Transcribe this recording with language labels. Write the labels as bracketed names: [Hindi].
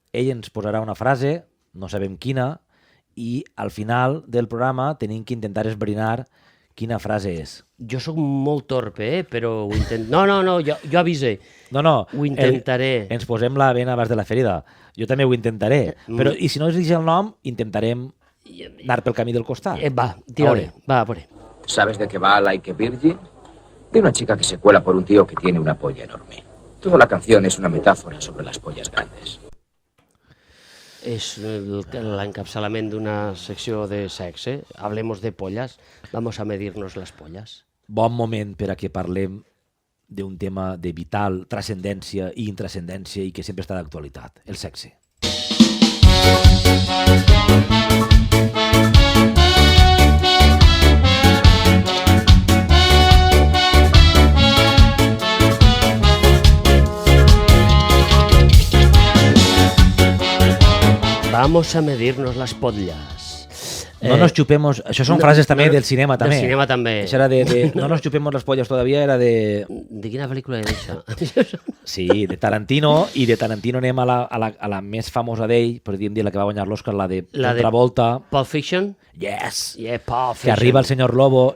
[Catalan] Ell ens posarà una frase, no sabem quina, i al final del programa tenim que intentar esbrinar quina frase és. Jo sóc molt torpe, però ho No, jo avise. No, Ho intentaré. ens posem la vena abans de la ferida. Jo també ho intentaré. Però, i si no es dice el nom, intentarem anar pel camí del costat. Va, tira-li. Va, a veure. [Spanish] ¿Sabes de qué va Like a Virgin? De una chica que se cuela por un tío que tiene una polla enorme. Toda la canción es una metáfora sobre las pollas grandes. [Catalan] És l'encapçalament d'una secció de sexe. [Spanish] Hablemos de pollas, vamos a medirnos las pollas. [Catalan] Bon moment per a que parlem d'un tema de vital transcendència i intrascendència i que sempre està d'actualitat, el sexe. [Spanish] Vamos a medirnos las pollas. No nos chupemos... [Catalan] Això són frases també del cinema, també. Del cinema també. Això era de [Spanish] no nos chupemos las pollas todavía, [Catalan] era de... De quina pel·lícula era això? Sí, de Tarantino, i de Tarantino anem a la més famosa d'ell, podríem dir la que va guanyar l'Oscar, la de Travolta. Pulp Fiction? [English] Yes! Yeah, Pulp Fiction. [Catalan] Que arriba el senyor Lobo